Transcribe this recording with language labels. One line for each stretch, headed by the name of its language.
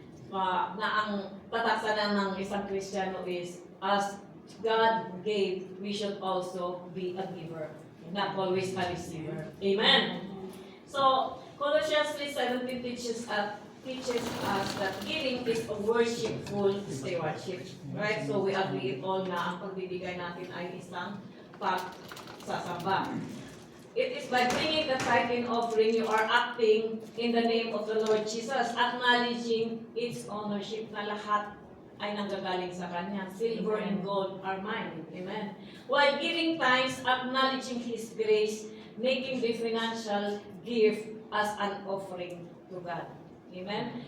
Filipino: Na ang tataksanan ng isang Kristiyano
English: is, as God gave, we should also be a giver, not always a receiver. Amen? So, Colossians 3:17 teaches us that giving is a worshipful stewardship. Right? So, we agree all
Filipino: na ang pagbibigay natin ay isang pagsasamba.
English: It is by bringing the tithe and offering, you are acting in the name of the Lord Jesus, acknowledging its ownership
Filipino: na lahat ay nanggagaling sa Kanya.
English: Silver and gold are mine. Amen. While giving thanks, acknowledging His grace, making the financial gift as an offering to God. Amen.